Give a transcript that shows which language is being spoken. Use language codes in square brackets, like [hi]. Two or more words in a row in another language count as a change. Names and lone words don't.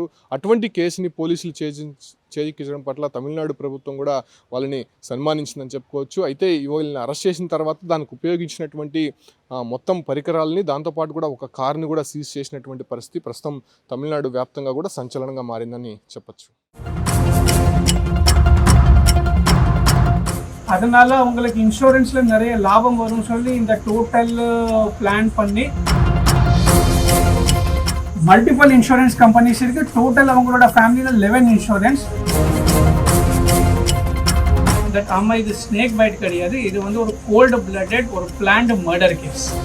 [te] అటువంటి కేసుని పోలీసులు చేయించడం పట్ల తమిళనాడు ప్రభుత్వం కూడా వాళ్ళని సన్మానించిందని చెప్పుకోవచ్చు. అయితే వీళ్ళని అరెస్ట్ చేసిన తర్వాత దానికి ఉపయోగించినటువంటి మొత్తం పరికరాలని, దాంతోపాటు కూడా ఒక కార్ని కూడా సీజ్ చేసినటువంటి పరిస్థితి ప్రస్తుతం తమిళనాడు వ్యాప్తంగా కూడా సంచలనంగా మారిందని చెప్పచ్చు. [ta] அதனால உங்களுக்கு இன்சூரன்ஸ்ல நிறைய லாபம் வரும் சொல்லி இந்த [en] total plan [ta] பண்ணி [en] multiple insurance companies [ta] இருக்கு. டோட்டல் அவங்களோட ஃபேமிலியில் 11 இன்சூரன்ஸ். தட் ஆமா, இது [en] snake bite [ta] கிடையாது, இது வந்து ஒரு [en] cold blooded [ta] ஒரு [en] planned murder case.